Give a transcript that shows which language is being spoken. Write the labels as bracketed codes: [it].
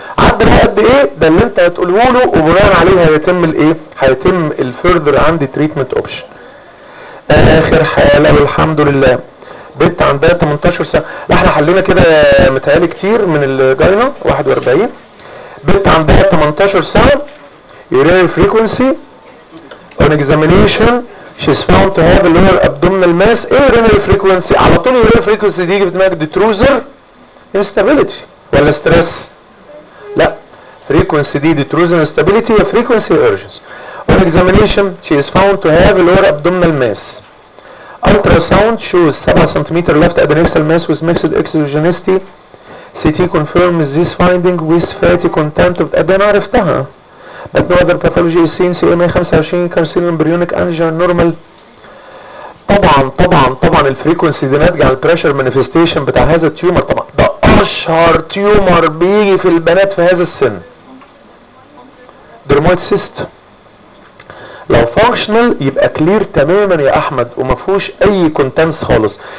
[ar] عدى قد ايه؟ ده اللي انت هتقوله له، وبناء عليه هيتم الايه؟ هيتم الفيردر عندي تريتمنت اوبشن. اخر حاله والحمد لله، بنت عندها 18 سنه. احنا حلينا كده متهيألي كتير من الجاينا 41. بنت عندها 18 سنه، [en] urinary frequency on examination she's found to have a lower abdominal mass. [ar] ايه urinary frequency؟ على طول urinary frequency دي في دماغك detrusor instability ولا stress؟ لا، frequency دي detrusor instability، هي frequency urgency. on [en] her examination, she is found to have a lower abdominal mass. Ultrasound shows 7 cm left adnexal mass with mixed exogenicity. CT confirms this finding with fatty content of adenarifta. But no other pathology is seen. CMA 25 carcinoma embryonic angina normal. [ar] طبعا طبعا طبعا الفريكونسي دي ناتجه عن البريشر مانيفستيشن بتاع هذا التيومر. طبعا ده اشهر تيومر بيجي في البنات في هذا السن. درمويد سيست لو فانكشنال يبقى كلير تماما يا احمد وما فيهوش اي كونتنس خالص.